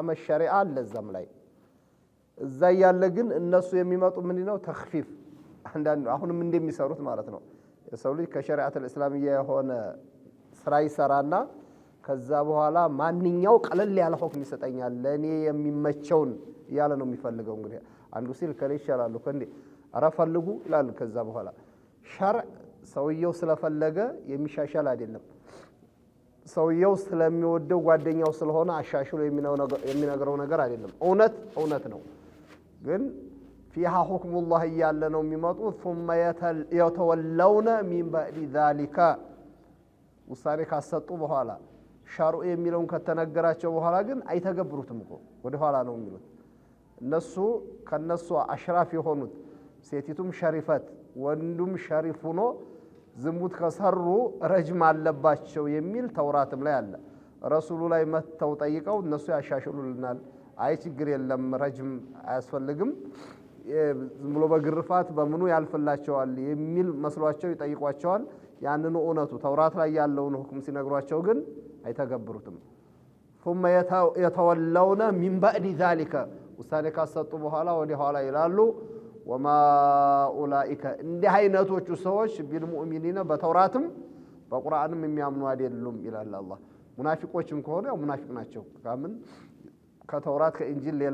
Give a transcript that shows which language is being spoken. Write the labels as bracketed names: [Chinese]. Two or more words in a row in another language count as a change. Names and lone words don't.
[Amharic] ሸሪዓ ለዛም ላይ እዛ ያለ ግን እነሱ የሚመጡ ምን ነው ተኽፊፍ አንዳንዱ አሁንም እንደሚሰሩት ማለት ነው የሰው ልጅ ከሸሪዓት እስላሚያ የሆነ ስራ ይሰራና ከዛ በኋላ ማንኛው ቀለል ያለ ሁክም ይሰጠኛል ለኔ የሚመቸውን ያለ ነው የሚፈልገው እንግዲህ አንዱ ሲል ከሌ ይሻላል ከንዴ አራፈልጉ ይላል ከዛ በኋላ ሸርዕ ሰውየው ስለፈለገ የሚሻሻል አይደለም ሰውየው ስለሚወደው ጓደኛው ስለሆነ አሻሽሎ የሚነግረው ነገር አይደለም እውነት ነው ግን [Arabic] فيها حكم الله [Amharic] እያለ ነው የሚመጡት [Arabic] ثم يتولون من بعد ذلك [Amharic] ውሳኔ ካሰጡ በኋላ ሸርዑ የሚለውን ከተነገራቸው በኋላ ግን አይተገብሩትም እኮ ወደ ኋላ ነው የሚሉት እነሱ ከነሱ አሽራፍ የሆኑት ሴቲቱም ሸሪፈት ወንዱም ሸሪፍ ሆኖ ዝሙት ከሰሩ ረጅም አለባቸው የሚል ተውራትም ላይ አለ ረሱሉ ላይ መተው ጠይቀው እነሱ ያሻሽሉልናል አይ ችግር የለም ረጅም አያስፈልግም ዝም ብሎ በግርፋት በምኑ ያልፈላቸዋል የሚል መስሏቸው ይጠይቋቸዋል ያንኑ እውነቱ ተውራት ላይ ያለውን ሁክም ሲነግሯቸው ግን አይተገብሩትም [Arabic] ثم يتولون من بعد ذلك [Amharic] ውሳኔ ካሰጡ በኋላ ወደ ኋላ ይላሉ [Arabic] وما اولئك [Amharic] እንዲህ አይነቶቹ ሰዎች ቢልሙእሚኒና በተውራትም በቁርአንም የሚያምኑ አይደሉም ይላል አላህ ሙናፊቆችም ከሆነ ያው ሙናፊቅ ናቸው ካምን ከተውራት ከኢንጂል ሌላ